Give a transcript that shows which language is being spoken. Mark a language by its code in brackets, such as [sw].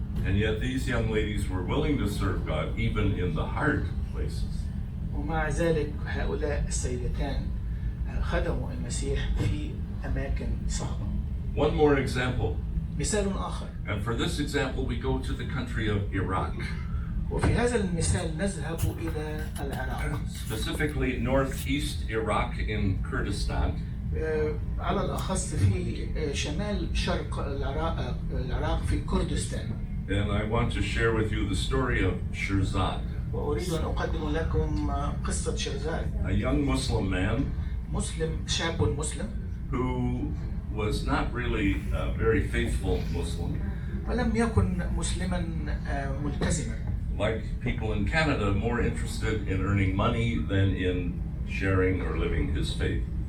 [en] And yet these young ladies were willing to serve God even in the hard places. [ar] ومع ذلك هؤلاء السيدتان خدموا المسيح في أماكن صعبة. [en] One more example. [ar] مثال آخر. [en] And for this example, we go to the country of Iraq. [ar] وفي هذا المثال نذهب إلى العراق. [en] Specifically northeast Iraq in Kurdistan. [ar] على الأخص في شمال شرق العراق في كردستان. [en] And I want to share with you the story of Shirzad. [ar] وأريد أن أقدم لكم قصة شيرزاد. [en] A young Muslim man. [ar] شاب مسلم. [en] Who was not really a very faithful Muslim. [ar] ولم يكن مسلما ملتزما. [en] Like people in Canada, more interested in earning money than in sharing or living his faith.